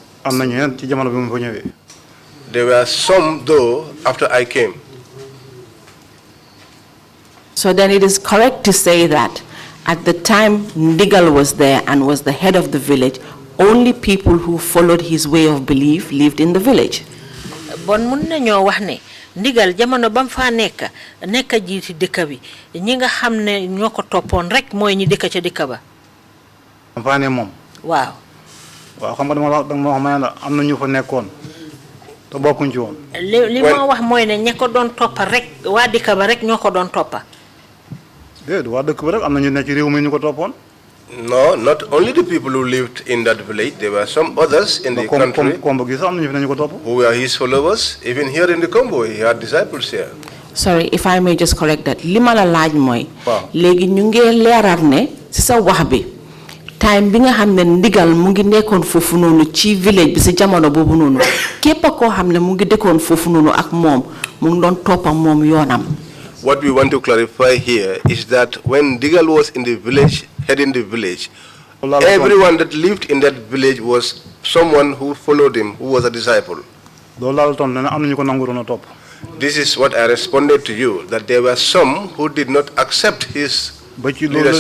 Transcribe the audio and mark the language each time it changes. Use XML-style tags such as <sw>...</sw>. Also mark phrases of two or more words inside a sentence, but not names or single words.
<en>There were some, though, after I came. So then it is correct to say that at the time Ndigal was there and was the head of the village, only people who followed his way of belief lived in the village.</en> <wo>Bon mun nañu wax ne Ndigal jamono bam fa nek jiti dëkk bi ñi nga xamne ñoko topone rek moy ñi dëkk ca dëkk ba. Am fa ne mom. Waaw. Waaw xam nga dama wax may na amna ñu fa nekkon to bokkuñ ci won. Li mo wax moy ne ñako doon toppa rek wa dëkk ba rek ñoko doon toppa. Wa dëkk ba rek amna ñu nekk ci réew mi ñu ko topone.</wo> <en>No, not only the people who lived in that village, there were some others in the country who were his followers. Even here in the Congo, he had disciples here. Sorry, if I may just correct that.</en> <wo>Lima la laaj moy legi ñu ngi leeral ne ci sa wax bi time bi nga xamne Ndigal mu ngi nekkon fofu nonu ci village bi ci jamono bobu nonu képp ko xamne mu ngi dekkon fofu nonu ak mom mu ngi don topam mom yonam.</wo> <en>What we want to clarify here is that when Ndigal was in the village, heading the village, everyone that lived in that village was someone who followed him, who was a disciple. This is what I responded to you, that there were some who did not accept his leadership.</en>